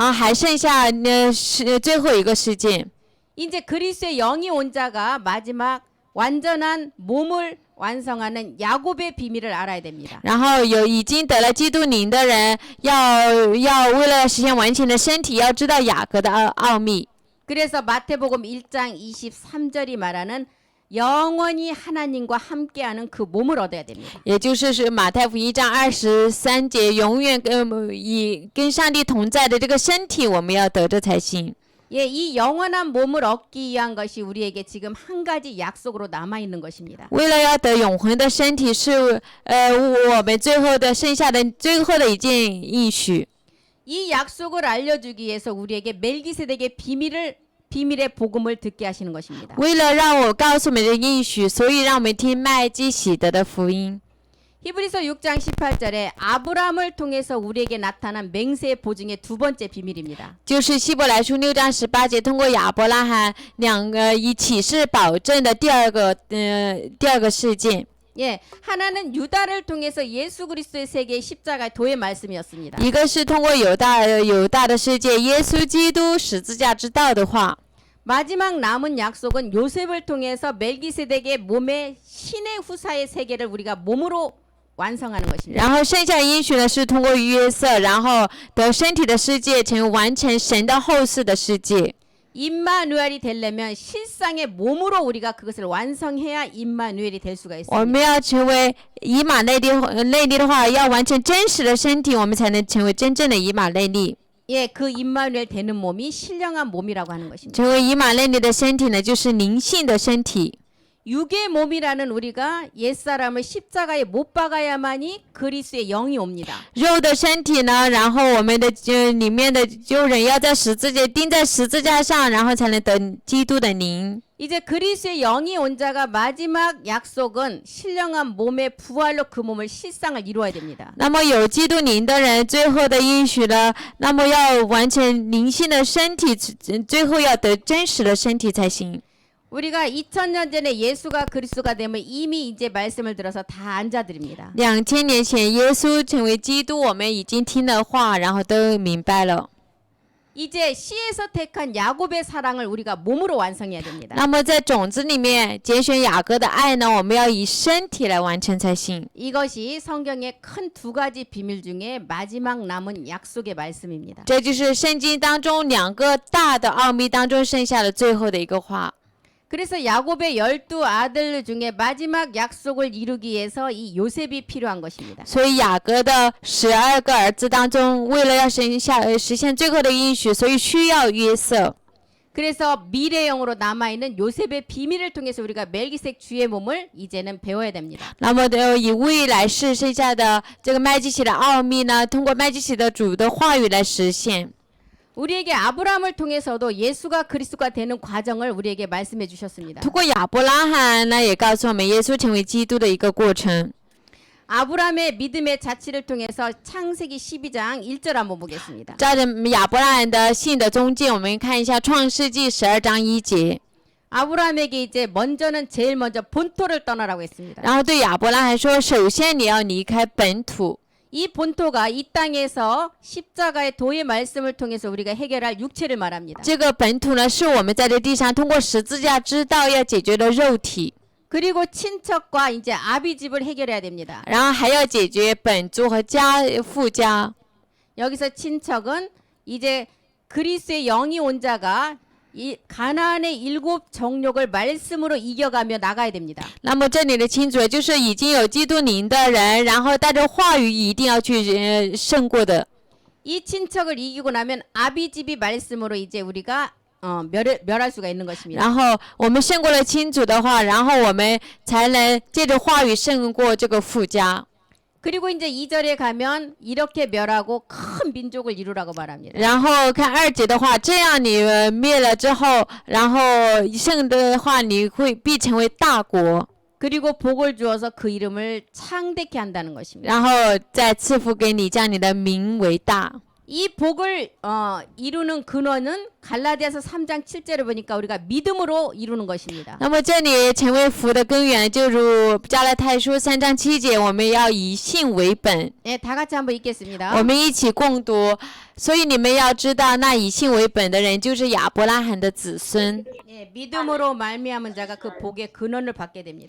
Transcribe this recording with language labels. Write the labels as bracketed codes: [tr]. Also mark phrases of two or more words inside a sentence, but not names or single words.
[zh] 然后还剩下最后一个事件。 [ko] 이제 그리스도의 영이 온 자가 마지막 완전한 몸을 완성하는 야곱의 비밀을 알아야 됩니다. [zh] 然后已经得了基督灵的人，要为了实现完全的身体，要知道雅各的奥秘。 [ko] 그래서 마태복음 1장 23절이 말하는 영원히 하나님과 함께하는 그 몸을 얻어야 됩니다. [zh] 也就是马太福音1章23节，永远跟上帝同在的这个身体，我们要得着才行。 [ko] 예, 이 영원한 몸을 얻기 위한 것이 우리에게 지금 한 가지 약속으로 남아 있는 것입니다. [zh] 为了要得永恒的身体，是我们最后的剩下的最后的一件应许。 [ko] 이 약속을 알려주기 위해서 우리에게 멜기세덱의 비밀의 복음을 듣게 하시는 것입니다. [zh] 为了让我告诉我们的应许，所以让我们听麦基洗德的福音。 [ko] 히브리서 6장 18절에 아브라함을 통해서 우리에게 나타난 맹세의 보증의 두 번째 비밀입니다. [zh] 就是希伯来书6章18节，通过亚伯拉罕以启示保证的第二个事件。 [ko] 예, 하나는 유다를 통해서 예수 그리스도의 세계의 십자가의 도의 말씀이었습니다. [zh] 一个是通过犹大的世界，耶稣基督十字架之道的话。 [ko] 마지막 남은 약속은 요셉을 통해서 멜기세덱의 몸의 신의 후사의 세계를 우리가 몸으로 완성하는 것입니다. [zh] 然后剩下应许呢是通过约瑟，然后得身体的世界，成完成神的后世的世界。 [ko] 임마누엘이 되려면 실상의 몸으로 우리가 그것을 완성해야 임마누엘이 될 수가 [zh] 我 [ko] 있습니다. [zh] 们要成为以马内利的话，要完成真实的身体，我们才能成为真正的以马内利。 [ko] 예, 그 임마누엘 되는 몸이 신령한 몸이라고 하는 것입니다. [zh] 成为以马内利的身体呢，就是灵性的身体。 [ko] 육의 몸이라는 우리가 옛사람을 십자가에 못 박아야만이 그리스도의 영이 옵니다. [zh] 肉的身体呢，然后我们的里面的旧人要在十字架钉在十字架上，然后才能得基督的灵。 [ko] 이제 그리스도의 영이 온 자가 마지막 약속은 신령한 몸의 부활로 그 몸을 실상을 이루어야 됩니다. [zh] 那么有基督灵的人，最后的应许呢，那么要完成灵性的身体，最后要得真实的身体才行。 [ko] 우리가 2000년 전에 예수가 그리스도가 되면 이미 이제 말씀을 들어서 다 앉아드립니다. [zh] 2000 年前，耶稣成为基督，我们已经听了话，然后都明白了。 [ko] 이제 씨에서 택한 야곱의 사랑을 우리가 몸으로 완성해야 됩니다. [zh] 那么在种子里面拣选雅各的爱呢，我们要以身体来完成才行。 [ko] 이것이 성경의 큰 두 가지 비밀 중에 마지막 남은 약속의 말씀입니다. [zh] 这就是圣经当中两个大的奥秘当中剩下的最后的一个话。 [ko] 그래서 야곱의 12아들 중에 마지막 약속을 이루기 위해서 이 요셉이 필요한 것입니다. [zh] 所以雅各的12个儿子当中，为了要实现最后的应许，所以需要约瑟。 [ko] 그래서 미래형으로 남아있는 요셉의 비밀을 통해서 우리가 멜기색 주의 몸을 이제는 배워야 됩니다. [zh] 那么以未来世剩下的这个麦基洗的奥秘呢，通过麦基洗的主的话语来实现。 [ko] 우리에게 아브라함을 통해서도 예수가 그리스도가 되는 과정을 우리에게 말씀해 주셨습니다. [zh] 通过亚伯拉罕呢，也告诉我们耶稣成为基督的一个过程。 [ko] 아브라함의 믿음의 자치를 통해서 창세기 12장 1절 한번 보겠습니다. [zh] 照着亚伯拉罕的信的中间，我们看一下创世纪12章1节。 [ko] 아브라함에게 이제 제일 먼저 본토를 떠나라고 했습니다. [zh] 然后对亚伯拉罕说，首先你要离开本土。 [ko] 이 본토가 이 땅에서 십자가의 도의 말씀을 통해서 우리가 해결할 육체를 말합니다. [zh] 这个本土呢，是我们在这地上通过十字架知道要解决的肉体， [ko] 그리고 친척과 이제 아비집을 해결해야 됩니다. [zh] 然后还要解决本族和父家。 [ko] 여기서 친척은 이제 그리스도의 영이 온 자가 이 가나안의 7 정욕을 말씀으로 이겨가며 나가야 됩니다. [zh] 那么这里的清楚就是已经有基督灵的人，然后带着话语一定要去胜过的。 [ko] 이 친척을 이기고 나면 아비집이 말씀으로 이제 우리가 멸할 수가 있는 것입니다. [zh] 然后我们胜过了亲族的话，然后我们才能借着话语胜过这个父家。 [ko] 그리고 이제 2절에 가면 이렇게 멸하고 큰 민족을 이루라고 말합니다. [zh] 然后看2节的话，这样你灭了之后，然后胜的话，你必成为大国， [ko] 그리고 복을 주어서 그 이름을 창대케 한다는 것입니다. [zh] 然后再赐福给你，将你的名为大。 [ko] 이 복을 이루는 근원은 갈라디아서 3장 7절에 보니까 우리가 믿음으로 이루는 것입니다. [zh] 那么这里成为福的根源，就如加拉太书3章7节，我们要以信为本。 [ko] 네, 다 같이 한번 읽겠습니다. [zh] 我们一起共读。所以你们要知道，那以信为本的人，就是亚伯拉罕的子孙。 [ko] 네, 믿음으로 말미암은 자가 그 복의 근원을 받게 됩니다.